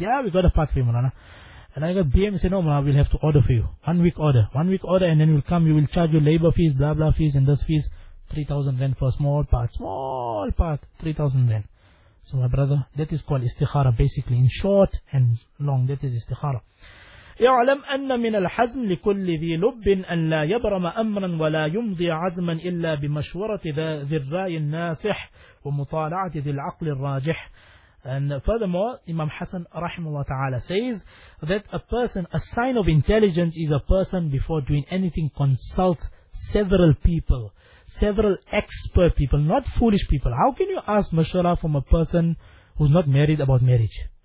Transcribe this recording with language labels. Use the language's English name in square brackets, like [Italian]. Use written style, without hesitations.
[English] Yeah, we got a part for you, Murana. And I got BM, say, no, Murana, we'll have to order for you. One week order, and then we'll come, you will charge your labor fees, blah, blah fees, and those fees. 3,000 rand for a small part, 3,000 rand. So my brother, that is called istikhara, basically, in short and long, that is istikhara. [Arabic] يعلم أن من الحزم لكل ذي لب أن لا يبرم أمرا ولا يمضي عزما إلا بمشورة ذي الرأي الناصح ومطالعة ذي العقل الراجح. [English] And furthermore, Imam Hassan rahimahullah ta'ala says that a person, a sign of intelligence is a person before doing anything consults several people, several expert people, not foolish people. How can you ask mashura from a person who's not married about marriage?